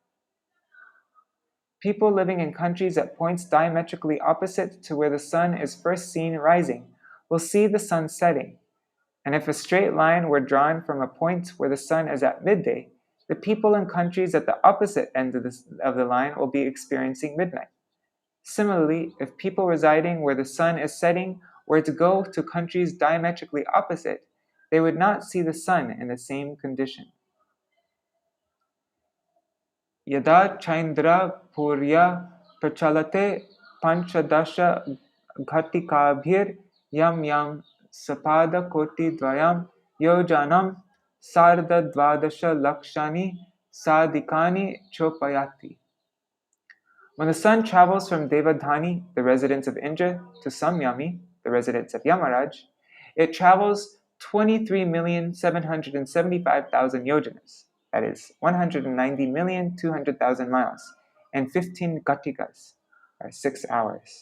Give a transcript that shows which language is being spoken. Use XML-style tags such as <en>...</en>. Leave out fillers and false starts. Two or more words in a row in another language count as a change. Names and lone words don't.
<en>People living in countries at points diametrically opposite to where the sun is first seen rising will see the sun setting, and if a straight line were drawn from a point where the sun is at midday, the people in countries at the opposite end of the line will be experiencing midnight. Similarly, if people residing where the sun is setting were to go to countries diametrically opposite, they would not see the sun in the same condition.</en> <sa>Yada Chaindra Purya Prachalate Panchadasha Ghatikabhir Yam Yam Sapada Koti Dvayam Yojanam Sarda Dvadasha Lakshani Sadikani Chopayati.</sa> <en>When the sun travels from Devadhani, the residence of Indra, to Samyami, the residence of Yamaraj, it travels 23,775,000 yojanas, that is 190,200,000 miles, and 15 gatikas, or 6 hours.</en>